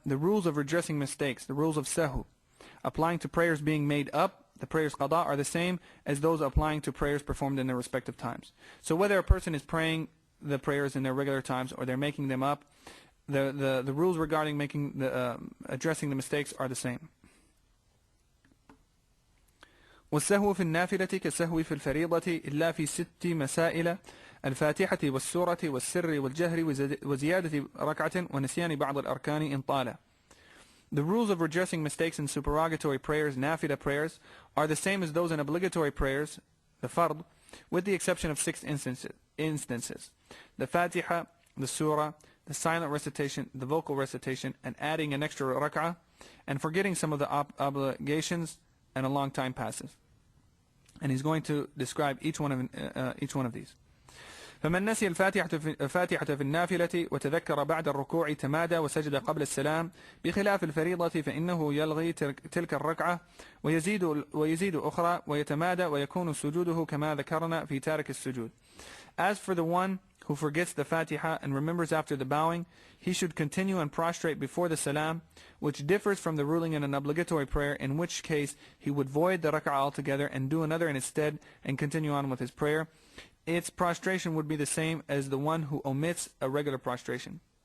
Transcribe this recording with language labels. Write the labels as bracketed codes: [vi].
[en] The rules of redressing mistakes, the rules of sahu, applying to prayers being made up, the prayers qada, are the same as those applying to prayers performed in their respective times. So whether a person is praying the prayers in their regular times or they're making them up, the rules regarding addressing the mistakes are the same. [ar] والسهو في النافلة كالسهو في الفريضة إلا في 6 مسائل: الفاتحة والسورة والسر والجهر وزيادة ركعة ونسيان بعض الأركان إن طال. [en] The rules of redressing mistakes in supererogatory prayers, nafila prayers, are the same as those in obligatory prayers, the fard, with the exception of 6 instances: the Fatiha, the Surah, the silent recitation, the vocal recitation, and adding an extra rak'ah, and forgetting some of the obligations, and a long time passes. And he's going to describe each one of these. [ar] فمن نسي الفاتحة في النافلة وتذكر بعد الركوع تمادى وسجد قبل السلام بخلاف الفريضة فإنه يلغي تلك الركعة ويزيد أخرى ويتمادى ويكون سجوده كما ذكرنا في تارك السجود. [en] As for the one who forgets the Fatiha and remembers after the bowing, he should continue and prostrate before the salam, which differs from the ruling in an obligatory prayer, in which case he would void the rak'ah altogether and do another in its stead and continue on with his prayer. Its prostration would be the same as the one who omits a regular prostration.